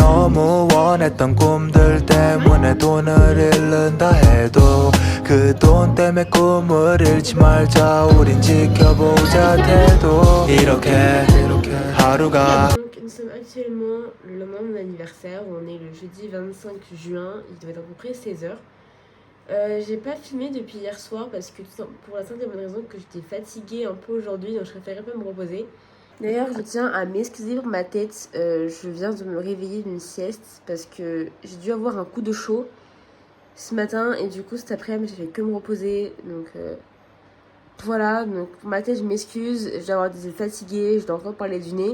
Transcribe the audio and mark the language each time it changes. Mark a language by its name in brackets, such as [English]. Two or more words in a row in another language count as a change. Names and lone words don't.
[Korean] 너무 원했던 꿈들 때문에 돈을 잃는다 해도 그 돈 때문에 꿈을 잃지 말자 우린 지켜보자 태도 이렇게 하루가 [French] Donc nous sommes actuellement le lendemain de mon anniversaire, on est le jeudi 25 juin, il doit être à peu près 16h. J'ai pas filmé depuis hier soir parce que pour la simple et bonne raison que j'étais fatiguée un peu aujourd'hui, donc je préférais pas me reposer. D'ailleurs, je tiens à m'excuser pour ma tête, je viens de me réveiller d'une sieste parce que j'ai dû avoir un coup de chaud ce matin et du coup cet après-midi j'ai fait que me reposer, donc voilà, donc pour ma tête je m'excuse, je dois avoir des yeux fatigués, je dois encore parler du nez.